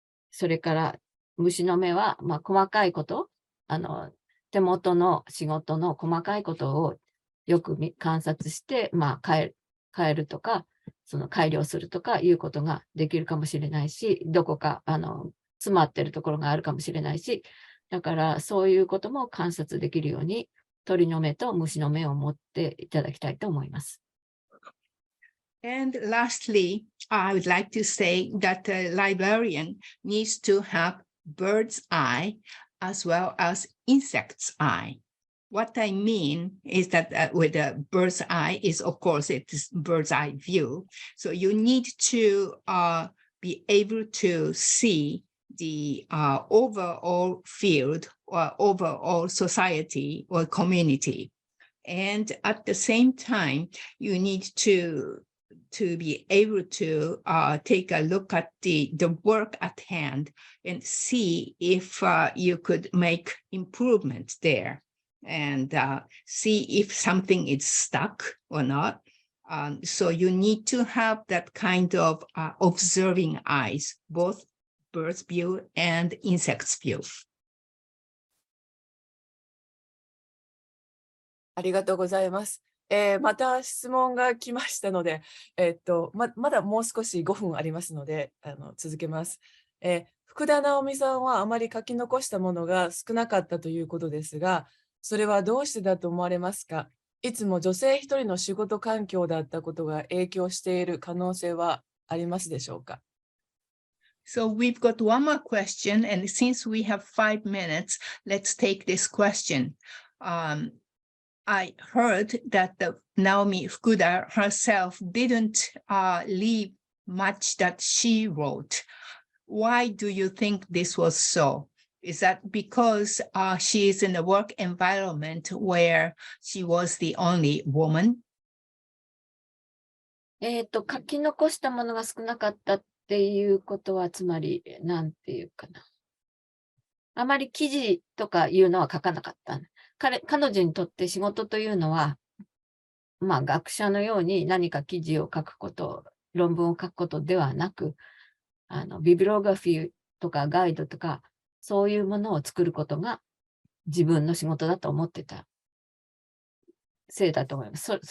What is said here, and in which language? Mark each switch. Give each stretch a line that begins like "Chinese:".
Japanese: それから虫の目は、細かいこと、手元の仕事の細かいことをよく観察して、変えるとか、改良するとかいうことができるかもしれないし、どこか、詰まってるところがあるかもしれないし、だからそういうことも観察できるように鳥の目と虫の目を持っていただきたいと思います。
English: And lastly, I would like to say that a librarian needs to have bird's eye as well as insect's eye. What I mean is that with a bird's eye is, of course, it is bird's eye view. So you need to be able to see the overall field or overall society or community. And at the same time, you need to be able to take a look at the work at hand and see if you could make improvements there and see if something is stuck or not. So you need to have that kind of observing eyes, both bird's view and insect's view.
Japanese: ありがとうございます。また質問が来ましたので、まだもう少し5分ありますので、続けます。福田直美さんはあまり書き残したものが少なかったということですが、それはどうしてだと思われますか？いつも女性一人の仕事環境だったことが影響している可能性はありますでしょうか？
English: So we've got one more question, and since we have 5 minutes, let's take this question. I heard that Naomi Fukuda herself didn't leave much that she wrote. Why do you think this was so? Is that because she is in a work environment where she was the only woman?
Japanese: 書き残したものが少なかったっていうことは、つまり、なんていうかな。あまり記事とかいうのは書かなかった。彼女にとって仕事というのは、まあ学者のように何か記事を書くこと、論文を書くことではなく、ビブリオグラフィーとかガイドとか、そういうものを作ることが自分の仕事だと思ってたせいだと思います。